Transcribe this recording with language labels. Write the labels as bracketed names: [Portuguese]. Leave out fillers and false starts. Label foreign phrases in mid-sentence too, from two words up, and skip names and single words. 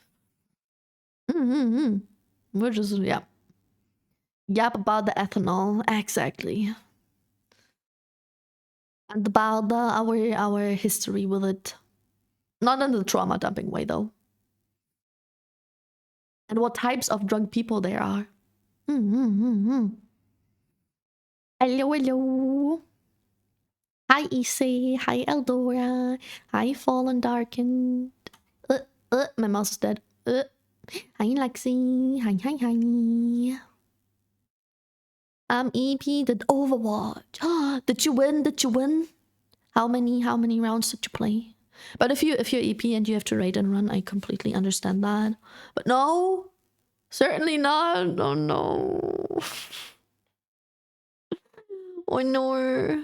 [English] We're just yap about the ethanol, exactly, and about our history with it, not in the trauma dumping way though, and what types of drunk people there are. Hello, hello. Hi, Issei. Hi, Eldora. Hi, Fallen Darkened. My mouse is dead. Hi, Lexi. Hi, hi, hi. EP did Overwatch. Did you win? Did you win? How many rounds did you play? But if you're EP and you have to raid and run, I completely understand that. But no, certainly not. Oh no. Oh no.